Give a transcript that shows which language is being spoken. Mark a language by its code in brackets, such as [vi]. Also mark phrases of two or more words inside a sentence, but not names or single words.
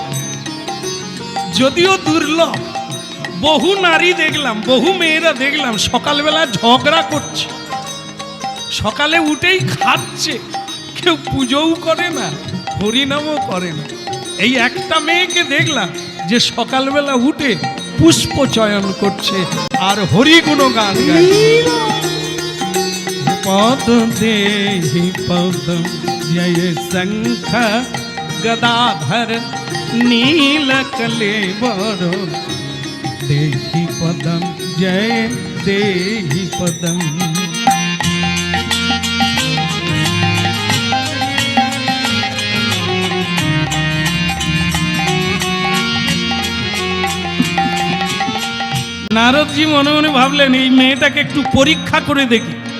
[bn] যদিও দুর্লভ, বহু নারী দেখলাম, বহু মেয়েরা দেখলাম সকালবেলা ঝগড়া করছে, সকালে উঠেই খাচ্ছে, কেউ পুজোও করে না, হরিনামও করে না। এই একটা মেয়েকে দেখলাম যে সকালবেলা উঠে পুষ্প চয়ন করছে আর হরি গুণগান গাইছে। [sa] पद देहि पदम जय शंख गदाधर नील कलेवर देहि पदम जय देहि पदम। [bn] নারদজি মনে মনে ভাবলেন এই মেয়েটাকে একটু পরীক্ষা করে দেখি,